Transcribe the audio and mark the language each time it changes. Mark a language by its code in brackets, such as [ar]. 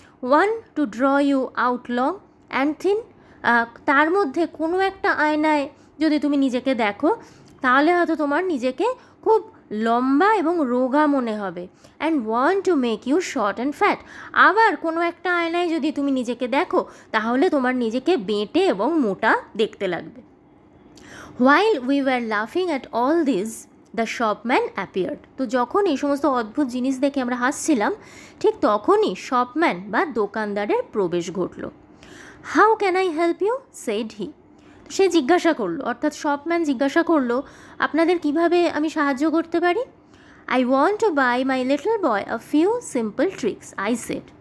[en] One two draw you out long and thin. [bn] তার মধ্যে কোনো একটা আয়নায় যদি তুমি নিজেকে দেখো তাহলে হয়তো তোমার নিজেকে খুব লম্বা এবং রোগা মনে হবে। [en] And one to make you short and fat. [bn] আবার কোনো একটা আয়নায় যদি তুমি নিজেকে দেখো তাহলে তোমার নিজেকে বেঁটে এবং মোটা দেখতে লাগবে। [en] While we were laughing at all this, the shopman appeared. [bn] তো যখন এই সমস্ত অদ্ভুত জিনিস দেখে আমরা হাসছিলাম ঠিক তখনই শপম্যান বা দোকানদারের প্রবেশ ঘটল। [en] How can I help you said he. [bn] সে জিজ্ঞাসা করলো, অর্থাৎ শপম্যান জিজ্ঞাসা করলো, আপনাদের কিভাবে আমি সাহায্য করতে পারি? [en] I want to buy my little boy a few simple tricks, I said.